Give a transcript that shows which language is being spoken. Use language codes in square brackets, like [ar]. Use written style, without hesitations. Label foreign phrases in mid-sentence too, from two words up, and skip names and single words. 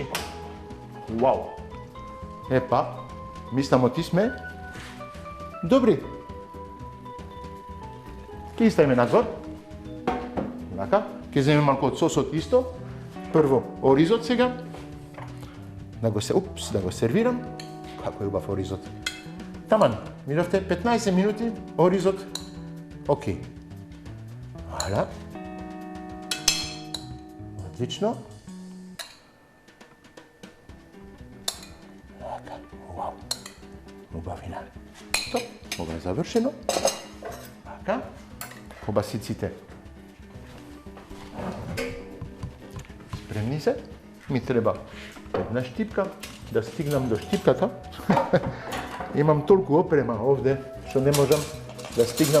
[mk] Вау! Епа, мислам оти сме добри. Ке ставиме надвор. Така, ке земеме малку од сосот исто. Прво оризот сега. да го сервирам. [sr] Kako je ljubav orizot. [mk] Таман, видите, 15 минути оризот. [sr] Ok. Hvala. Odlično. Wow. Ljubavina. Top. Ovo je završeno. [mk] Така. Кобасиците. Спремни се. Ми треба една штипка да стигнам до штипката. Имам толку опрема овде, што не можам да стигнам.